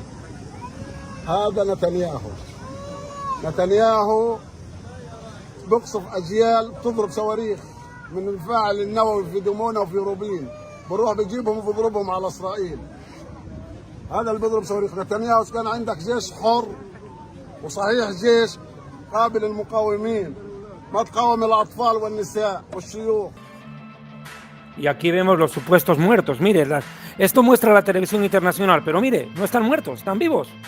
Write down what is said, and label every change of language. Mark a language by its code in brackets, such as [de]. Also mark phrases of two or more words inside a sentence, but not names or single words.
[ar] هذا نتنياهو بقصف اجيال بتضرب صواريخ من المفاعل النووي في دمونة وفي روبين، بروح بجيبهم وبضربهم على اسرائيل. هذا اللي بيضرب صواريخ. نتنياهو كان عندك جيش حر وصحيح جيش قابل للمقاومين، ما تقاوم الاطفال والنساء والشيوخ. [es] Y aquí vemos los supuestos muertos. Mire, esto muestra la televisión internacional, pero mire, no están muertos, están vivos.